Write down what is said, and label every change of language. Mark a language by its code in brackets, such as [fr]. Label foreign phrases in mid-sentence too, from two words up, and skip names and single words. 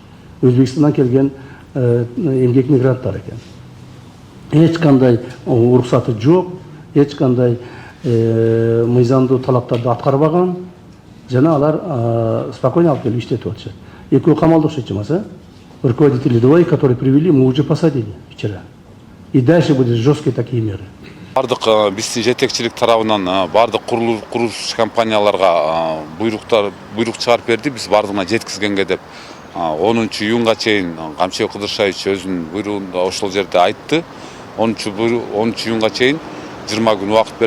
[ky] Өзбекстандан келген эмгек мигранттар экен. Эч кандай уруксаты жок, эч кандай мыйзамдуу талаптарды аткарбаган, жана алар спокойно алып келип иштетип атышат. Экөө камалда окшойт эмес, [ru] руководители двое, которые привели, мы уже посадили вчера. И дальше будут жесткие такие меры. [ky] Бардык биздин жетекчилик тарабынан бардык курулуш компанияларга буйрук чыгарып берди. Биз бардыгына жеткизгенге деп 10-июнга чейин Камчыбек Кыдыршаевич өзүнүн буйругунда ошол жерде айтты. 10-июнга чейин 20 күн убакыт берди.